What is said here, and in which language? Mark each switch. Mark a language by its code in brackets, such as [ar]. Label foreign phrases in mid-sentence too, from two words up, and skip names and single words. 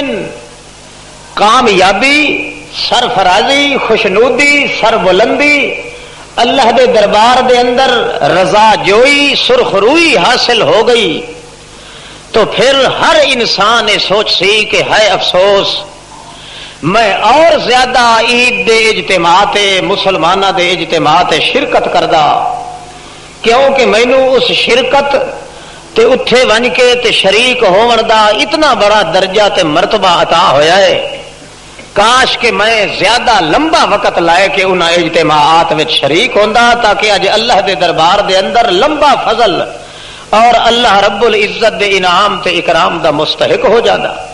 [pa] کامیابی، سرفرازی، خوشنودی، سربلندی، اللہ دے دربار دے اندر رضا جوئی، سرخروئی حاصل ہو گئی تو پھر ہر انسان یہ سوچ سی کہ ہے افسوس میں اور زیادہ عید دے اجتماع تے مسلمانہ دے اجتماع تے شرکت کردا، کیونکہ مینوں اس شرکت تے اتھے ون کے تے شریک ہون دا اتنا بڑا درجہ تے مرتبہ عطا ہویا ہے، کاش کہ میں زیادہ لمبا وقت لائے کے انہاں اجتماعات وچ شریک ہوندا تاکہ اج اللہ دے دربار دے اندر لمبا فضل اور اللہ [ar] رب العزت [pa] دے انعام تے اکرام دا مستحق ہو جاتا۔